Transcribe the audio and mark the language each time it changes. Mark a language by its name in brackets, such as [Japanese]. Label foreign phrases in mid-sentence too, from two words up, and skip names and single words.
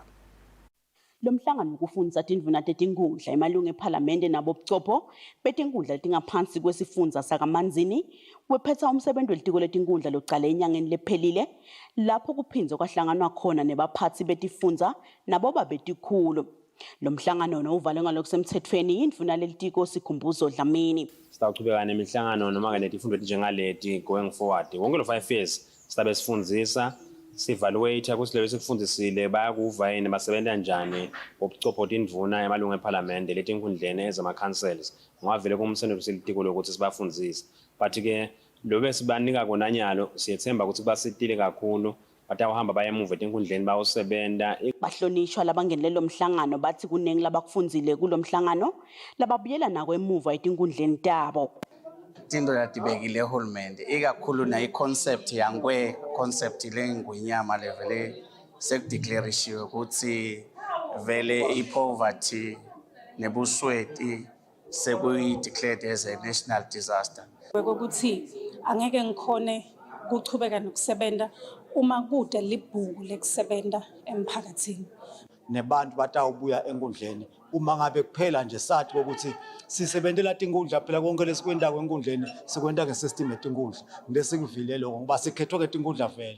[Swati] Lomhlangano ukufundza tindvuna tetinkhundla emalunga ephalamende nabobucopho betinkhundla letingaphansi kwesifundza sakaManzini wephetsa umsebenzi welitiko letinkhundla locale enyangeni lephelile lapho kuphindze kwahlanganwa khona nebaphatsi betifundza naboba betikhulu. Lomhlangano uvalwe ngalokusemthethweni indvuna lelitiko sikhumbuzo Dlamini. Sitawuchubeka nemihlangano noma netifundvo letinjengaleti [English] going forward. [Swati] Wonke lo 5 years sitabe sifundzisa si-evaluate ukuthi leyo sikufundisile bayakuva yini basebenta njani obucopho tindvuna emalunga ephalamende letinkhundleni ezama-councils ngavele kumsebenzi selitiko lokuthi sibafundzise but-ke lobe sibanika kona nyalo siyethemba ukuthi basitile kakhulu batawuhamba baye emuva etinkhundleni bayosebenta. Bahlonishwa labangenele lo mhlangano bathi kuningi labakufundzile kulo mhlangano lababuyela nako emuva etinkhundleni tabo. Tinto latibekile ehulumende ikakhulu na i-concept yangwe concept lengwinyama levele sekudeclarishiwe ukuthi vele i-poverty nebusweti sekuyi- [English] declared as a national disaster. [Swati] Ukuthi angeke ngikhone ukuchubeka nokusebenta uma kude libhuku lekusebenta emphakathini. Nebantu batawubuya enkundleni uma ngabe kuphela nje sathi ukuthi sisebentela tinkhundla phela konke lesikwenda kwenkundleni sikwenda ngesystem yetinkhundla ngesikuvile lokho ngoba sikhethwe ketinkhundla vele.